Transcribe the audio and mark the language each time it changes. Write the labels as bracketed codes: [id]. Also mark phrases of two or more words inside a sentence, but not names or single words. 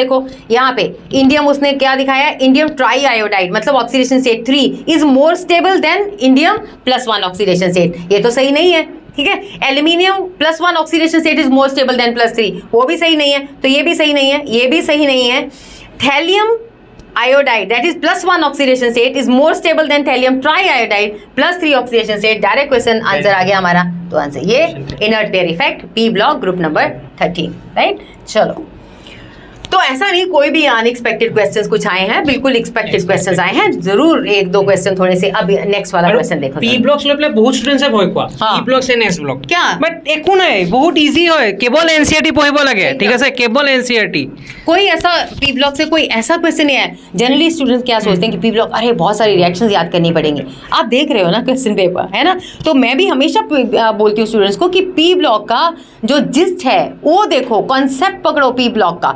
[hi] देखो यहाँ पे इंडियम उसने क्या दिखाया? [en] indium triiodide, मतलब oxidation state 3 is more stable than indium +1 oxidation state. [hi] ये तो सही नहीं है, ठीक है। [en] aluminium +1 oxidation state is more stable than +3, [hi] वो भी सही नहीं है। तो ये भी सही नहीं है, ये भी सही नहीं है। [en] थैलियम iodide that is +1 oxidation state is more stable than thallium triiodide +3 oxidation state। direct question answer [hi] आ गया हमारा। [en] तो answer ये inert pair effect, p block, group number 13, right। [hi] चलो, तो ऐसा नहीं कोई भी [en] unexpected questions [hi] कुछ आए हैं, बिल्कुल [en] expected questions [hi] आए हैं, जरूर 1-2 क्वेश्चन थोड़े से। अब नेक्स्ट वाला क्वेश्चन देखो। [en] p blocks [as] লৈ পেলাই বহুত ষ্টুডেন্টছে ভয় কোৱা, [en] p blocks and s block [hi] क्या? [as] বাট একো নাই, বহুত ইজি হয়, কেৱল এনসিআরটি পঢ়িব লাগে, ঠিক আছে, কেৱল এনসিআরটি। [hi] कोई ऐसा [en] p block [hi] से कोई ऐसा क्वेश्चन नहीं है। [en] generally students [hi] क्या सोचते हैं कि [en] p block, [hi] अरे बहुत सारी रिएक्शंस याद करनी पड़ेंगी। आप देख रहे हो ना [en] question paper, [hi] है ना। तो मैं भी हमेशा बोलती हूँ स्टूडेंट्स को कि [en] p block [hi] का जो जिस्ट है वो देखो, कॉन्सेप्ट पकड़ो [en] p block [hi] का।